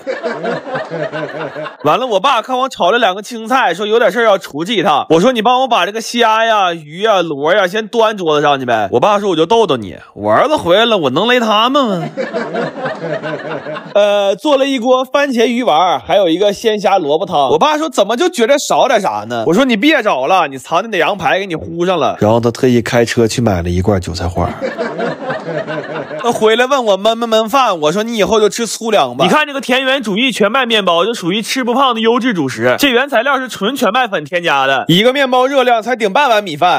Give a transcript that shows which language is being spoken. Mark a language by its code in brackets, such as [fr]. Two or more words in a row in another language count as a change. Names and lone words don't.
[zh] 完了，我爸看我炒了2個青菜，說有點事兒要出去一趟。我說你幫我把這個蝦呀、魚呀、螺呀先端桌子上去唄。我爸說我就逗逗你，我兒子回來了，我能雷他們嗎？做了一鍋番茄魚丸，還有一個鮮蝦蘿蔔湯。我爸說怎麼就覺得少點啥呢？我說你別找了，你藏的那羊排給你糊上了。然後他特意開車去買了一罐韭菜花。他回來問我燜不燜飯，我說你以後就吃粗粮吧。你看这個田園主義全麥麵包就屬於吃不胖的優質主食，這原材料是純全麥粉添加的，一個麵包熱量才頂半碗米飯。